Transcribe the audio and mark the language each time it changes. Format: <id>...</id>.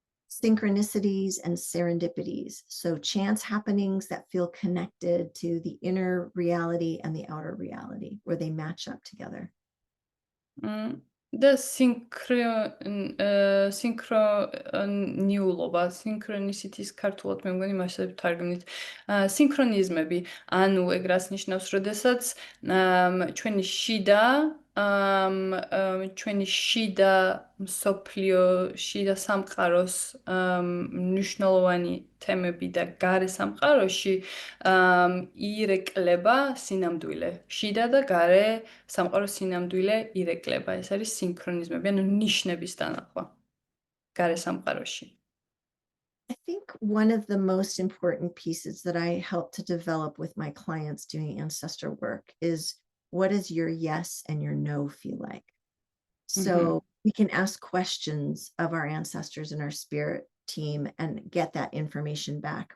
<en>Synchronicities and serendipities. So, chance happenings that feel connected to the inner reality and the outer reality, where they match up together.</en> <ka>და სინქრონიულობა, სინქრონისიტის ქართულად მე მგონი მასე ვთარგმნით. სინქრონიზმები, ანუ ეგ რას ნიშნავს, როდესაც ჩვენი შიდა მსოფლიო, შიდა სამყაროს მნიშვნელოვანი თემები და გარე სამყაროში ირეკლება სინამდვილე. შიდა და გარე სამყაროს სინამდვილე ირეკლება. ეს არის სინქრონიზმები, ანუ ნიშნების დანახვა გარე სამყაროში.</ka> <en>I think one of the most important pieces that I help to develop with my clients doing ancestor work is, what does your yes and your no feel like? So we can ask questions of our ancestors and our spirit team and get that information back.</en>